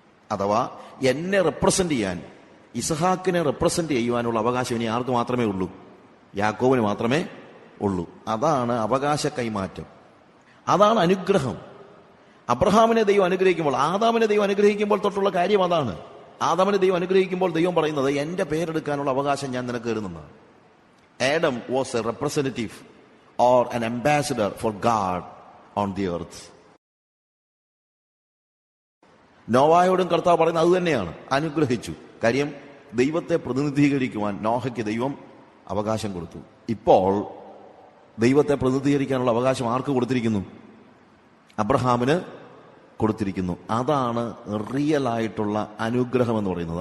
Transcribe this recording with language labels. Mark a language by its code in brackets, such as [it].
[ml] അഥവാ എന്നെ റെപ്രസെന്റ് ചെയ്യാൻ, ഇസ്ഹാക്കിനെ റെപ്രസെന്റ് ചെയ്യുവാനുള്ള അവകാശം ഇനി ആർക്ക് മാത്രമേ ഉള്ളൂ? യാക്കോബിന് മാത്രമേ ഉള്ളൂ. അതാണ് അവകാശ കൈമാറ്റം, അതാണ് അനുഗ്രഹം. അബ്രഹാമിനെ ദൈവം അനുഗ്രഹിക്കുമ്പോൾ, ആദാമിനെ ദൈവം അനുഗ്രഹിക്കുമ്പോൾ തൊട്ടുള്ള കാര്യം അതാണ്. ആദാമിനെ ദൈവം അനുഗ്രഹിക്കുമ്പോൾ ദൈവം പറയുന്നത് എന്റെ പേരെടുക്കാനുള്ള അവകാശം ഞാൻ നിനക്ക് തരുന്നതാണ്. [en] Adam was a representative or an ambassador for God on the earth. [ml] നോവായോടും കർത്താവ് പറയുന്നത് അത് തന്നെയാണ്, അനുഗ്രഹിച്ചു. കാര്യം ദൈവത്തെ പ്രതിനിധീകരിക്കുവാൻ നോഹയ്ക്ക് ദൈവം അവകാശം കൊടുത്തു. ഇപ്പോൾ ദൈവത്തെ പ്രതിനിധീകരിക്കാനുള്ള അവകാശം ആർക്ക് കൊടുത്തിരിക്കുന്നു? അബ്രഹാമിന് കൊടുത്തിരിക്കുന്നു. അതാണ് റിയൽ ആയിട്ടുള്ള അനുഗ്രഹം എന്ന് പറയുന്നത്.